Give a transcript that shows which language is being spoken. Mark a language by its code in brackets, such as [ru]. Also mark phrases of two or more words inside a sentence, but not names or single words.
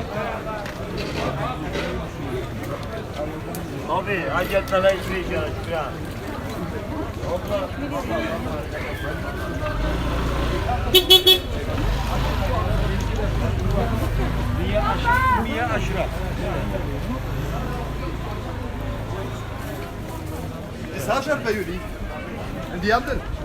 [tr] Abi hacetmeler gibi ya. Niye aşırı? [de] Sascha bei Juli. Und die anderen?